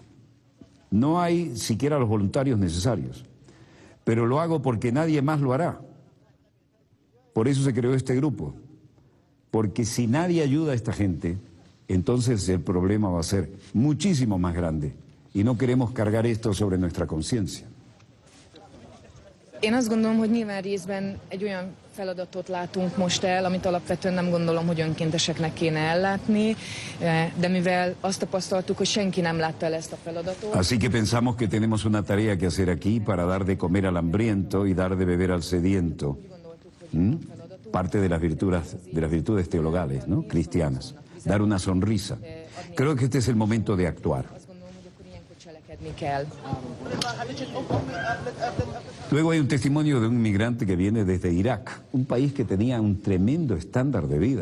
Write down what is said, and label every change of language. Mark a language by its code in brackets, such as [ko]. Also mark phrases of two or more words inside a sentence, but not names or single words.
[es] No hay siquiera los voluntarios necesarios, pero lo hago porque nadie más lo hará. Por eso se creó este grupo, porque si nadie ayuda a esta gente, entonces el problema va a ser muchísimo más grande y no queremos cargar esto sobre nuestra conciencia. [hu] Én azt gondolom, hogy nyilván részben egy olyan feladatot látunk most el, amit alapvetően nem gondolom, hogy önkénteseknek kéne ellátni, de mivel azt tapasztaltuk, hogy senki nem látta el ezt a feladatot. [es] Así que pensamos que tenemos una tarea que hacer aquí para dar de comer al hambriento y dar de beber al sediento. Parte de las virtudes teologales, ¿no? Cristianas. Dar una sonrisa. Creo que este es el momento de actuar. Luego hay un testimonio de un inmigrante que viene desde Irak, un país que tenía un tremendo estándar de vida.